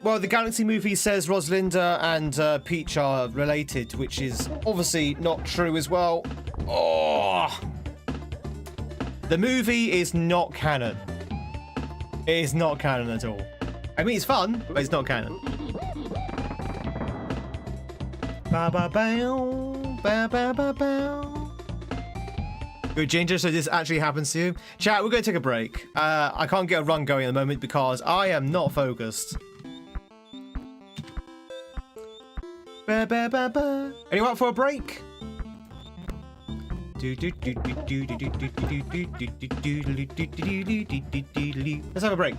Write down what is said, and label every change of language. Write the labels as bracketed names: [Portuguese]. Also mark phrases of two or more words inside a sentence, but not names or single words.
[English] Well, the Galaxy movie says Rosalinda and Peach are related, which is obviously not true as well. Oh, the movie is not canon. It is not canon at all. I mean, it's fun, but it's not canon. Ba ba bow, ba ba ba bow. Good, Ginger, so this actually happens to you. Chat, we're going to take a break. I can't get a run going at the moment because I am not focused. Ba, ba, ba, ba. Anyone up for a break? Let's have a break.